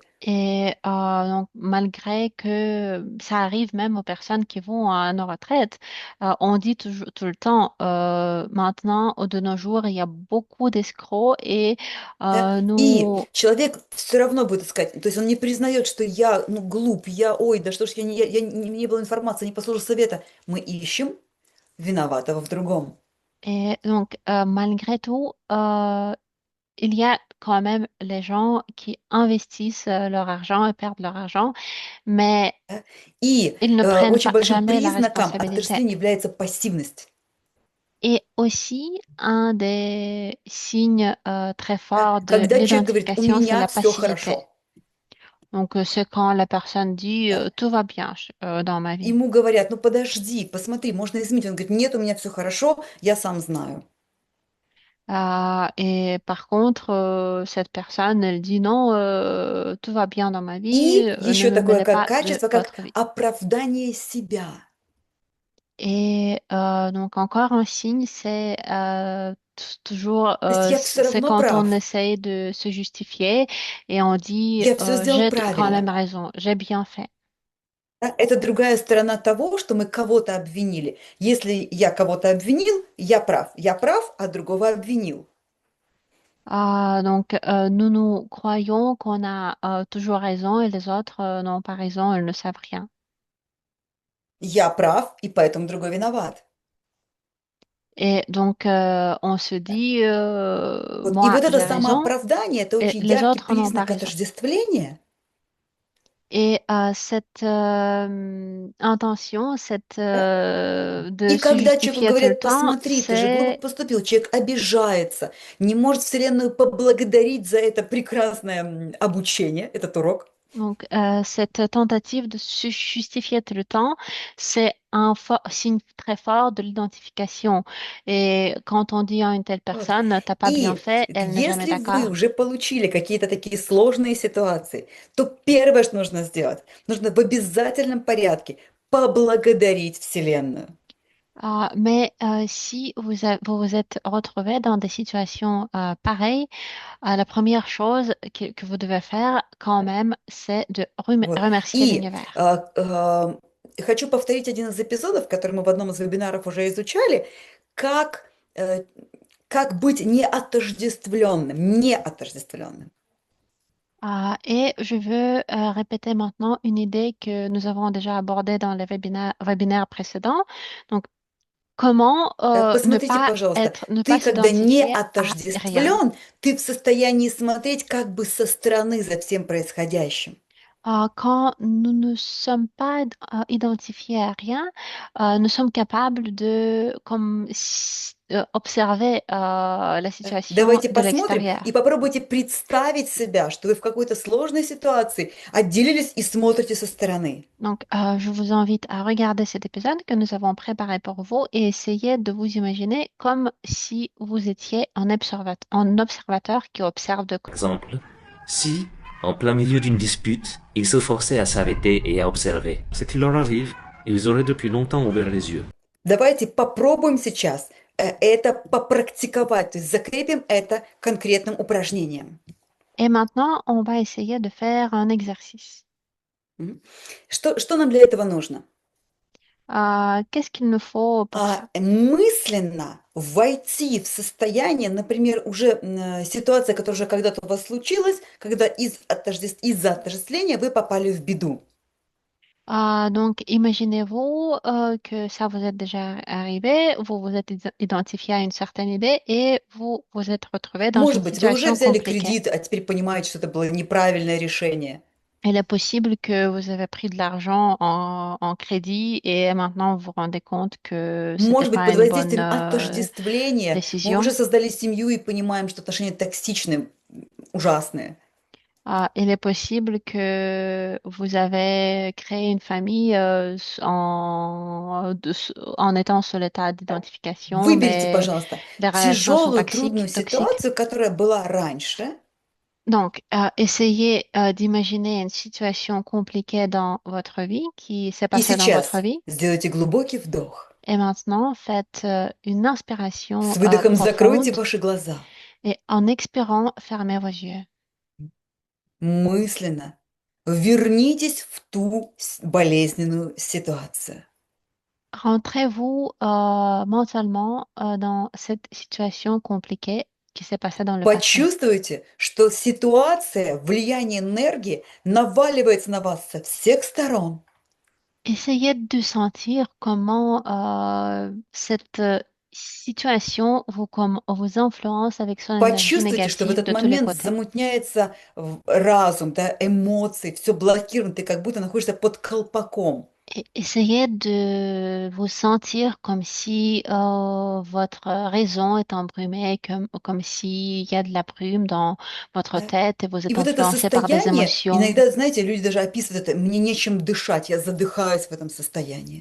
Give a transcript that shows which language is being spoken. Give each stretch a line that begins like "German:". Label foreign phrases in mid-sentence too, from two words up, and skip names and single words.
French: Et donc, malgré que ça arrive même aux personnes qui vont à nos retraites, on dit toujours, tout le temps, maintenant, de nos jours, il y a beaucoup d'escrocs et
Russian: Да? И
French: nous,
Russian: человек все равно будет искать, то есть он не признает, что я, ну, глуп, ой, да что ж не было информации, не послушал совета. Мы ищем виноватого в другом.
French: et donc malgré tout, il y a quand même les gens qui investissent leur argent et perdent leur argent, mais
Russian: Да? И
French: ils ne prennent
Russian: очень
French: pas
Russian: большим
French: jamais la
Russian: признаком
French: responsabilité.
Russian: отождествления является пассивность.
French: Et aussi, un des signes très
Russian: Да?
French: forts de
Russian: Когда человек говорит, у
French: l'identification, c'est
Russian: меня
French: la
Russian: все
French: passivité.
Russian: хорошо,
French: Donc, c'est quand la personne dit
Russian: да?
French: tout va bien dans ma vie.
Russian: Ему говорят, ну подожди, посмотри, можно изменить. Он говорит, нет, у меня все хорошо, я сам знаю.
French: Et par contre, cette personne, elle dit non, tout va bien dans ma vie,
Russian: И
French: ne
Russian: еще
French: me
Russian: такое
French: mêlez
Russian: как
French: pas de
Russian: качество, как
French: votre vie.
Russian: оправдание себя.
French: Et donc, encore un signe, c'est toujours,
Russian: То есть я все
French: c'est
Russian: равно
French: quand on
Russian: прав,
French: essaye de se justifier et on dit
Russian: я все сделал
French: j'ai quand
Russian: правильно.
French: même raison, j'ai bien fait.
Russian: Да? Это другая сторона того, что мы кого-то обвинили. Если я кого-то обвинил, я прав, а другого обвинил.
French: Donc, nous croyons qu'on a toujours raison et les autres n'ont pas raison, ils ne savent rien.
Russian: Я прав, и поэтому другой виноват.
French: Et donc, on se dit,
Russian: Вот. И
French: moi,
Russian: вот это
French: j'ai raison
Russian: самооправдание, это
French: et
Russian: очень
French: les
Russian: яркий
French: autres n'ont pas
Russian: признак
French: raison.
Russian: отождествления.
French: Et cette intention,
Russian: Да?
French: de
Russian: И
French: se
Russian: когда человеку
French: justifier tout le
Russian: говорят,
French: temps,
Russian: посмотри, ты же глупо
French: c'est
Russian: поступил, человек обижается, не может Вселенную поблагодарить за это прекрасное обучение, этот урок.
French: donc cette tentative de se justifier tout le temps, c'est un signe très fort de l'identification. Et quand on dit à une telle
Russian: Вот.
French: personne, t'as pas bien
Russian: И
French: fait, elle n'est jamais
Russian: если вы
French: d'accord.
Russian: уже получили какие-то такие сложные ситуации, то первое, что нужно сделать, нужно в обязательном порядке поблагодарить Вселенную.
French: Mais si vous vous êtes retrouvé dans des situations pareilles, la première chose que vous devez faire quand même, c'est de
Russian: Вот.
French: remercier
Russian: И
French: l'univers.
Russian: хочу повторить один из эпизодов, который мы в одном из вебинаров уже изучали, как, э, как быть неотождествленным, неотождествленным.
French: Et je veux répéter maintenant une idée que nous avons déjà abordée dans les webinaires précédents. Donc, comment ne
Russian: Посмотрите,
French: pas
Russian: пожалуйста,
French: ne
Russian: ты,
French: pas
Russian: когда не
French: s'identifier à rien.
Russian: отождествлен, ты в состоянии смотреть как бы со стороны за всем происходящим.
French: Quand nous ne sommes pas identifiés à rien, nous sommes capables de observer la situation
Russian: Давайте
French: de
Russian: посмотрим и
French: l'extérieur.
Russian: попробуйте представить себя, что вы в какой-то сложной ситуации отделились и смотрите со стороны.
French: Donc, je vous invite à regarder cet épisode que nous avons préparé pour vous et essayer de vous imaginer comme si vous étiez un observateur qui observe de Par côté. exemple, si, en plein milieu d'une dispute, ils se forçaient à s'arrêter et à observer ce qui leur arrive, ils auraient depuis longtemps ouvert les yeux.
Russian: Давайте попробуем сейчас это попрактиковать, то есть закрепим это конкретным упражнением.
French: Et maintenant, on va essayer de faire un exercice.
Russian: Мгм. Что нам для этого нужно?
French: Qu'est-ce qu'il nous faut pour ça?
Russian: Мысленно войти в состояние, например, уже ситуация, которая уже когда-то у вас случилась, когда из-за отождествления вы попали в беду.
French: Donc, imaginez-vous que ça vous est déjà arrivé, vous vous êtes identifié à une certaine idée et vous vous êtes retrouvé dans une
Russian: Может быть, вы уже
French: situation
Russian: взяли
French: compliquée.
Russian: кредит, а теперь понимаете, что это было неправильное решение.
French: Il est possible que vous avez pris de l'argent en crédit et maintenant vous vous rendez compte que c'était
Russian: Может быть,
French: pas
Russian: под
French: une bonne
Russian: воздействием отождествления мы уже
French: décision.
Russian: создали семью и понимаем, что отношения токсичные, ужасные.
French: Il est possible que vous avez créé une famille en étant sur l'état d'identification,
Russian: Выберите,
French: mais
Russian: пожалуйста,
French: les relations sont
Russian: тяжелую, трудную
French: toxiques.
Russian: ситуацию, которая была раньше,
French: Donc, essayez d'imaginer une situation compliquée dans votre vie, qui s'est
Russian: и
French: passée dans votre
Russian: сейчас
French: vie.
Russian: сделайте глубокий вдох.
French: Et maintenant, faites une
Russian: С
French: inspiration
Russian: выдохом закройте
French: profonde
Russian: ваши глаза.
French: et en expirant, fermez vos yeux.
Russian: Мысленно вернитесь в ту болезненную ситуацию.
French: Rentrez-vous mentalement dans cette situation compliquée qui s'est passée dans le passé.
Russian: Почувствуйте, что ситуация, влияние энергии наваливается на вас со всех сторон.
French: Essayez de sentir comment cette situation vous influence avec son énergie
Russian: Почувствуйте, что в
French: négative
Russian: этот
French: de tous les
Russian: момент
French: côtés.
Russian: замутняется разум, да, эмоции, все блокировано, ты как будто находишься под колпаком.
French: Et essayez de vous sentir comme si votre raison est embrumée, comme s'il y a de la brume dans votre
Russian: Да.
French: tête et vous
Russian: И
French: êtes
Russian: вот это
French: influencé par des
Russian: состояние,
French: émotions.
Russian: иногда, знаете, люди даже описывают это, мне нечем дышать, я задыхаюсь в этом состоянии.